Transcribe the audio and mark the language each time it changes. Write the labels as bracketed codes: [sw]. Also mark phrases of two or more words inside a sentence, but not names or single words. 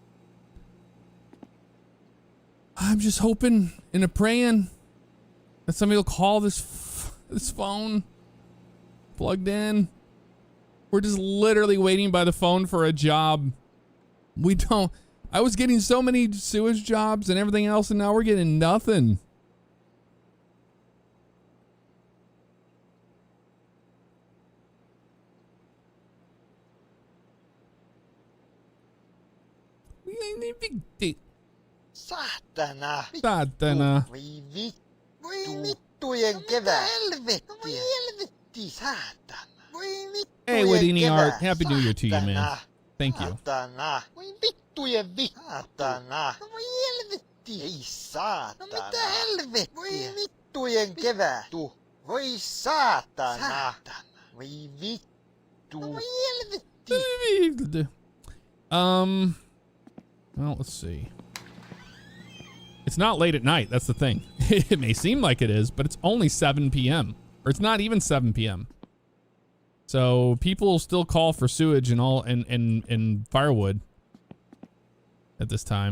[en] I'm just hoping and praying that somebody will call this phone plugged in. We're just literally waiting by the phone for a job. I was getting so many sewage jobs and everything else, and now we're getting nothing. [fi] Saatana. Saatana. Voi vittujen kevättiä. Helvetti, saatana. Voi [en] Hey, [fi] vittujen [en] Wadini Art. [fi] kevät. [en] Happy New Year to you, man. [fi] Saatana. [en] Thank you. [fi] Saatana. Voi vittujen saatana. Voi helvetti. Ei saatana. No mitä helvettiä? Voi vittujen kevättu. Voi saatana. Saatana. Voi vittu. No voi helvetti. [en] Well, let's see. It's not late at night. That's the thing. It may seem like it is, but it's only 7 p.m. Or it's not even 7 p.m. So people still call for sewage and all and firewood at this time.